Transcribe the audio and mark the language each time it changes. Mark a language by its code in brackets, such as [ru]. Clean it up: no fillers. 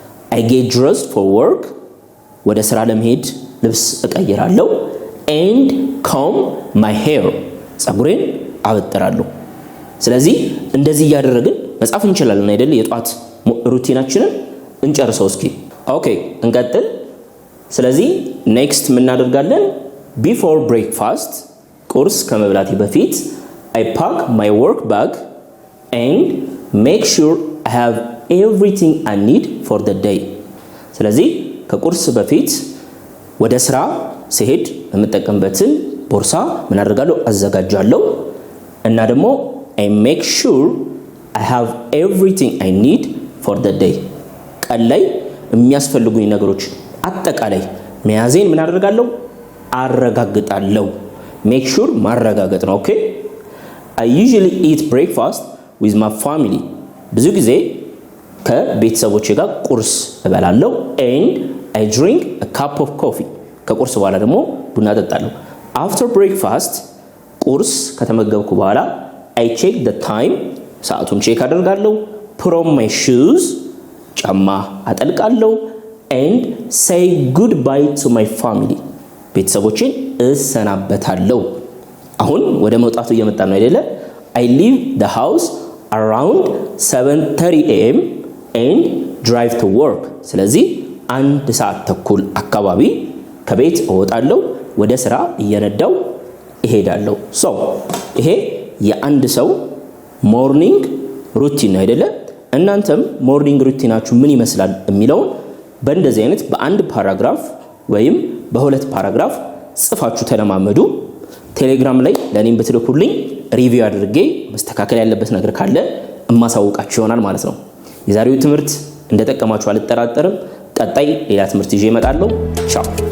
[en] I get dressed for work [am] ወደ ስራ ለመሄድ ልብስ እቀይራለሁ [en] and comb my hair [am] ጸጉሬን አበጥራለሁ። ስለዚህ እንደዚህ እያደረግን መጻፍ እንችላለን አይደል? የጧት ሩቲናችንን እንጨርሰው እስኪ። ኦኬ እንቀጥል። ስለዚህ ኔክስት ምን እናደርጋለን? [en] before breakfast [am] ቁርስ ከመብላቴ በፊት [en] I pack my work bag and make sure I have everything I need for the day. [am] ስለዚህ ከቁርስ በፊት ወደ ስራ ሲሄድ የምጠቀምበትን ቦርሳ ምን አደርጋለሁ? አዘጋጃለሁ። እና ደግሞ [en] I make sure I have everything I need for the day. [am] ቀን ላይ የሚያስፈልጉኝ ነገሮች አጠቃላይ መያዜን ምን አደርጋለሁ? አረጋግጣለሁ። [en] make sure [am] ማረጋገጥ ነው። ኦኬ [en] I usually eat breakfast with my family. [am] ብዙ ጊዜ ከቤተሰቦቼ ጋር ቁርስ እበላለሁ [en] and I drink a cup of coffee. [am] ከቁርስ በኋላ ደግሞ ቡና እጠጣለሁ። [en] After breakfast [am] ቁርስ ከተመገብኩ በኋላ [en] I check the time. [am] ሰዓቱን ቼክ አደርጋለሁ። [en] put on my shoes. [am] ጫማ አጠልቃለሁ [en] and say goodbye to my family. [am] ቤተሰቦቼን እሰናበታለሁ። አሁን ወደ መውጣቱ እየመጣ ነው አይደለ? [en] I leave the house around 7:30 am and drive to work. [am] ስለዚህ 1 ሰዓት ተኩል አካባቢ ከቤት እወጣለሁ፣ ወደ ስራ እየነዳው እሄዳለሁ። ይሄ የአንድ ሰው ሞርኒንግ ሩቲን አይደለ? እናንተም ሞርኒንግ ሩቲናችሁ ምን ይመስላል የሚለውን በእንደዚህ አይነት በአንድ ፓራግራፍ ወይም በሁለት ፓራግራፍ ጽፋችሁ ተለማመዱ። ቴሌግራም ላይ ለኔም ብትልኩልኝ ሪቪው አድርጌ መስተካከል ያለበት ነገር ካለ እማሳውቃችሁ ይሆናል ማለት ነው። የዛሬው ትምህርት እንደጠቀማችሁ አልጠራጠርም። ቀጣይ ሌላ ትምህርት ይዤ እመጣለሁ። ቻው።